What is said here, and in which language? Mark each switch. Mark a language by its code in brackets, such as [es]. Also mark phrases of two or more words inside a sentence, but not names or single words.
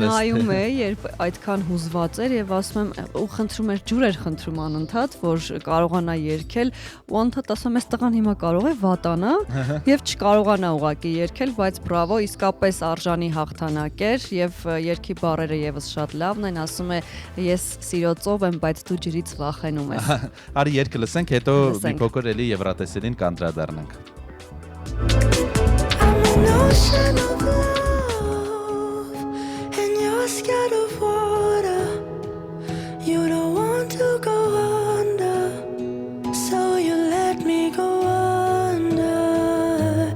[hy] Ես նայում էի, երբ այդքան հուզված էր եւ ասում եմ, ու խնդրում էր, ջուր էր խնդրում անընդհատ, որ կարողանա երգել, ու անընդհատ ասում եմ, այս տղան հիմա կարող է վատանա եւ չկարողանա ուղակի երգել, բայց բրավո, իսկապես արժանի հաղթանակ էր եւ երգի բառերը եւս շատ լավն են, ասում է, ես սիրո ծով եմ, բայց դու ջրից վախենում ես։ Արի երգը լսենք, հետո մի փոքր էլի Եվրատեսիլին կանդրադառնանք։ [en] I'm an ocean of love, and you're scared of water. You don't want to go under, so you let me go under.